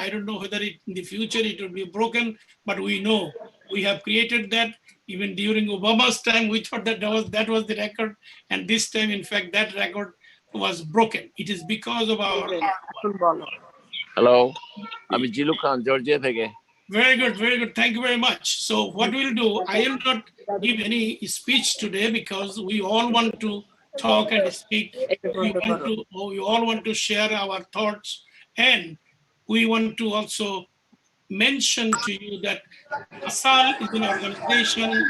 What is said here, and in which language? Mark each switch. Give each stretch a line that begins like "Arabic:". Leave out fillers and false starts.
English: I don't know whether in the future it will be broken, but we know we have created that. Even during Obama's time, we thought that was the record, and this time, in fact, that record was broken. It is because of our hard work.
Bangla: Hello, আমি জিলু খান Georgia থেকে।
English: Very good, very good. Thank you very much. So what we'll do, I will not give any speech today because we all want to talk and speak. We all want to share our thoughts, and we want to also mention to you that ASAAL is an organization.